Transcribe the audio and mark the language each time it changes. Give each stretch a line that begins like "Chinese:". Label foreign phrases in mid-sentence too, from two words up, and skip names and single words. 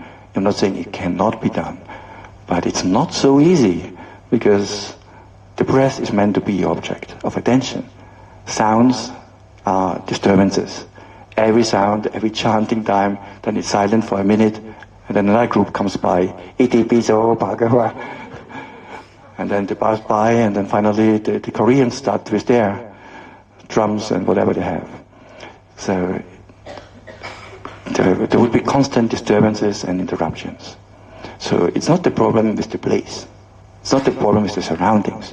English: I'm not saying it cannot be done. But it's not so easy, because the breath is meant to be your object of attention. Sounds are disturbances. Every sound, every chanting time, then it's silent for a minute, And then another group comes by,
Pali: iti piso bhagava.
English: And then they pass by, and then finally the Koreans start with their drums and whatever they have. So there would be constant disturbances and interruptions. So it's not the problem with the place. It's not the problem with the surroundings.